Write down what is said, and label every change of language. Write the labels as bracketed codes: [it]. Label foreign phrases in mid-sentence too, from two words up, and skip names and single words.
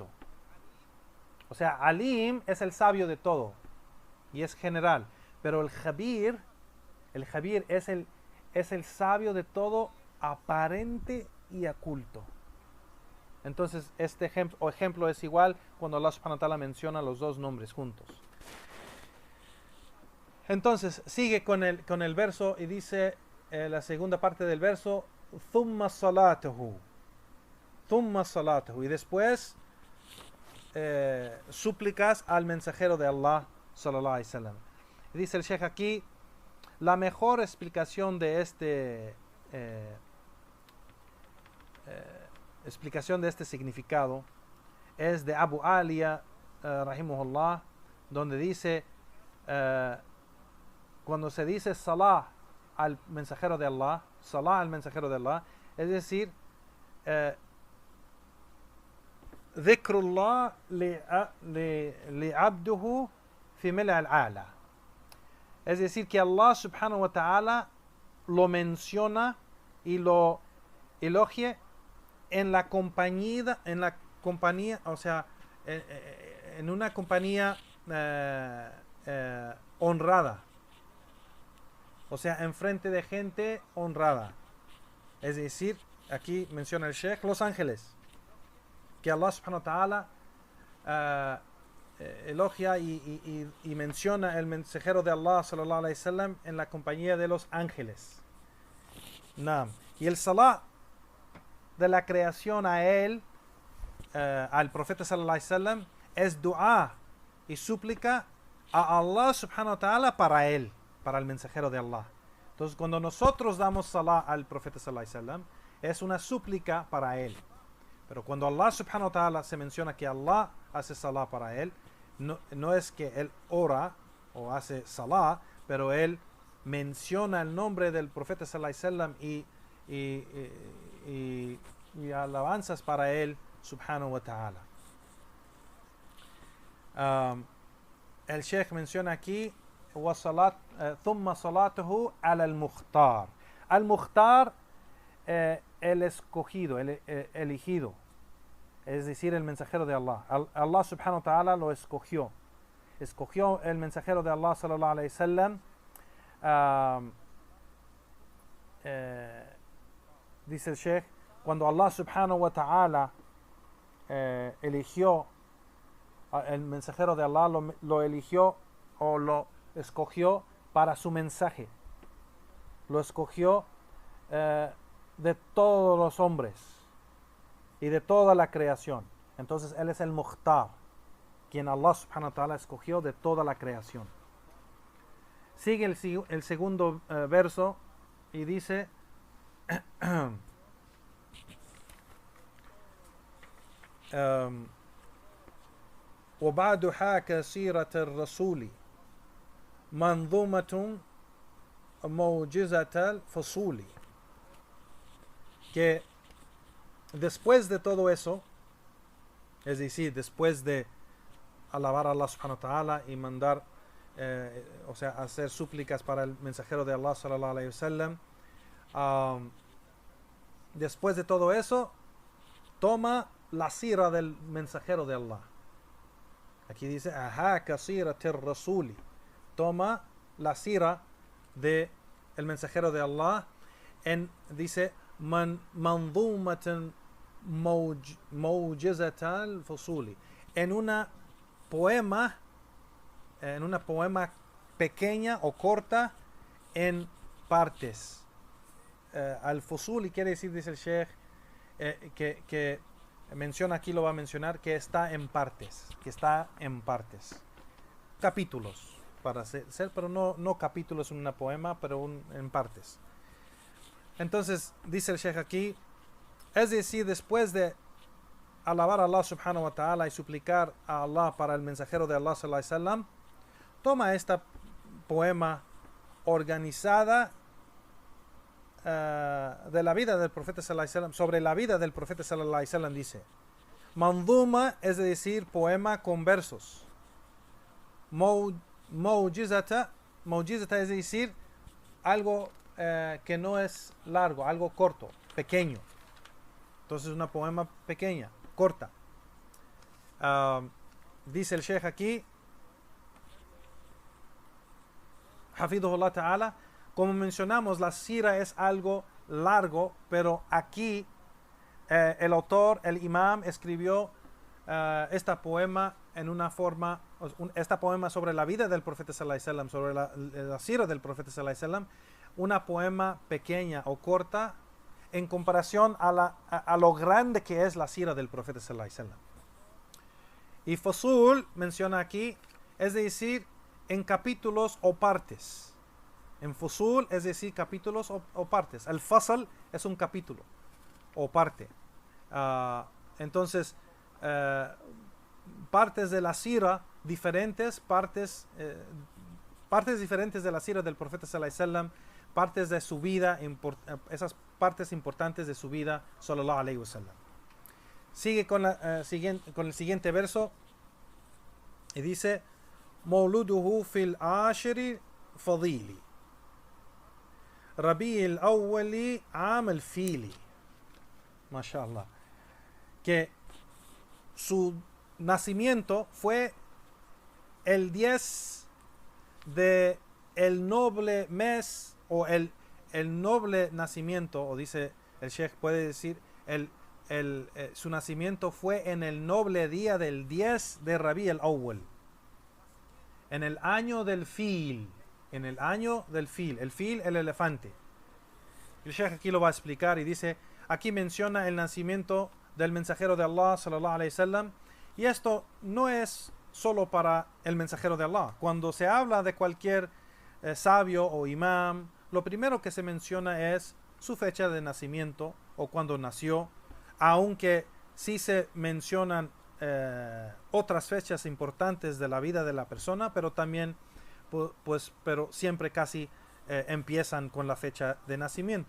[es] O sea, Alim es el sabio de todo y es general, pero el Khabir es el sabio de todo aparente y oculto. Entonces, este ejemplo es igual cuando Allah [ar] سبحانه وتعالى [es] menciona los dos nombres juntos. Entonces, sigue con el verso y dice la segunda parte del verso, [ar] ثم صلاته. [es] Y después súplicas al mensajero de Allah [ar] صلى الله عليه وسلم. [es] Dice el Sheikh aquí, la mejor explicación de este significado es de Abu Aliya rahimahullah, donde dice cuando se dice salah al mensajero de Allah, es decir, [ar] ذكر الله لعبده في الملأ الأعلى. [es] Es decir, que Allah [ar] سبحانه وتعالى [es] lo menciona y lo elogie en la compañía, o sea, en una compañía honrada. O sea, enfrente de gente honrada. Es decir, aquí menciona el Sheikh los ángeles, que Allah [ar] سبحانه وتعالى [es] elogia y menciona el mensajero de Allah [ar] صلى الله عليه وسلم [es] en la compañía de los ángeles. Naam. Y el salat de la creación a él, al profeta [ar] صلى الله عليه وسلم, [es] es dua y súplica a Allah [ar] سبحانه وتعالى [es] para él, para el mensajero de Allah. Entonces, cuando nosotros damos salah al profeta [ar] صلى الله عليه وسلم, [es] es una súplica para él. Pero cuando Allah [ar] سبحانه وتعالى [es] se menciona que Allah hace salah para él, no es que él ora o hace salah, pero él menciona el nombre del profeta [ar] صلى الله عليه وسلم [es] y alabanzas para él [ar] سبحانه وتعالى. [es] El Sheikh menciona aquí [ar] ثم صلاته على المختار. [es] Al-Mukhtar, el escogido, el elegido, es decir, el mensajero de Allah. Allah [ar] سبحانه وتعالى [es] lo escogió el mensajero de Allah [ar] صلى الله عليه وسلم. [es] Dice el Sheikh, cuando Allah [ar] سبحانه وتعالى [es] eligió el mensajero de Allah, lo eligió o lo escogió para su mensaje. Lo escogió de todos los hombres y de toda la creación. Entonces él es el Mukhtar, quien Allah [ar] سبحانه وتعالى [es] escogió de toda la creación. Sigue el segundo verso y dice [ar] وبعد حاك سيرة الرسول منظومة موجزة الفصول. [es] Que después de todo eso, es decir, después de alabar a Allah [ar] سبحانه وتعالى [es] y mandar, o sea, hacer súplicas para el mensajero de Allah [ar] صلى الله عليه وسلم, [es] después de todo eso, toma la sira del mensajero de Allah. Aquí dice, [ar] حاك سيرة الرسول. [es] Toma la sira de el mensajero de Allah. Dice, [ar] منظومة موجزة الفصول. [es] En una poema pequeña o corta en partes. Al-Fusuli quiere decir, dice el Sheikh, que menciona aquí, lo va a mencionar, que está en partes, capítulos para ser, pero no capítulos en una poema, pero en partes. Entonces dice el Sheikh aquí, es decir, después de alabar a Allah [ar] سبحانه وتعالى [es] y suplicar a Allah para el mensajero de Allah [ar] صلى الله عليه وسلم, [es] toma esta poema organizada de la vida del profeta [ar] صلى الله عليه وسلم, [es] sobre la vida del profeta [ar] صلى الله عليه وسلم, [es] dice manzuma, es decir, poema con versos. Mawjizata es decir, algo que no es largo, algo corto, pequeño. Entonces una poema pequeña, corta. Dice el Sheikh aquí, [ar] حفظه الله تعالى, [es] como mencionamos, la sira es algo largo, pero aquí el autor, el imam, escribió esta poema en una forma, esta poema sobre la vida del profeta [ar] صلى الله عليه وسلم, [es] sobre la sira del profeta [ar] صلى الله عليه وسلم, [es] una poema pequeña o corta en comparación a lo grande que es la sira del profeta [ar] صلى الله عليه وسلم. [es] Y Fusul menciona aquí, es decir, en capítulos o partes. En Fusul, es decir, capítulos o partes. El Fasal es un capítulo o parte. Entonces, partes de la sira diferentes, partes diferentes de la sira del profeta [ar] صلى الله عليه وسلم, [es] partes de su vida, esas partes importantes de su vida, [ar] صلى الله عليه وسلم. [es] Sigue con el siguiente verso y dice [ar] مولده في العاشر فضيلي ربيع الأول عام الفيل. [es] Mashallah. Que su nacimiento fue el 10 de el noble mes, o el noble nacimiento, o dice el Sheikh, puede decir su nacimiento fue en el noble día del 10 de Rabi al-Awwal, en el año del fil, en el año del fil, el fil, el elefante. El Sheikh aquí lo va a explicar y dice, aquí menciona el nacimiento del mensajero de Allah [ar] صلى الله عليه وسلم, [es] y esto no es solo para el mensajero de Allah. Cuando se habla de cualquier sabio o imam, lo primero que se menciona es su fecha de nacimiento o cuando nació, aunque sí se mencionan otras fechas importantes de la vida de la persona, pero también pero siempre casi empiezan con la fecha de nacimiento.